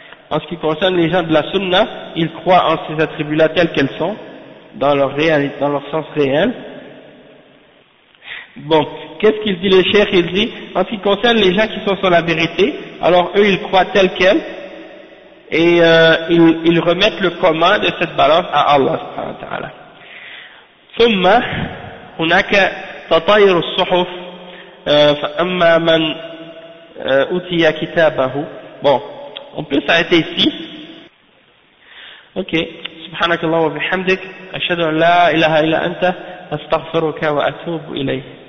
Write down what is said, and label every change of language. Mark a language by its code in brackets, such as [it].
[fr] En ce qui concerne les gens de la Sunna, ils croient en ces attributs-là tels qu'elles sont, dans leur sens réel. Bon, qu'est-ce qu'il dit le cheikh? Il dit, en ce qui concerne les gens qui sont sur la vérité, alors eux ils croient tels quels, et ils remettent le commun de cette balance à Allah subhanahu wa ta'ala. [ar] ثم هناك تطاير الصحف فأما من أوتي كتابه. [fr] Bon, on peut s'arrêter ici. Ok. [ar] سبحانك اللهم وبحمدك أشهد أن لا إله إلا أنت أستغفرك وأتوب إليك.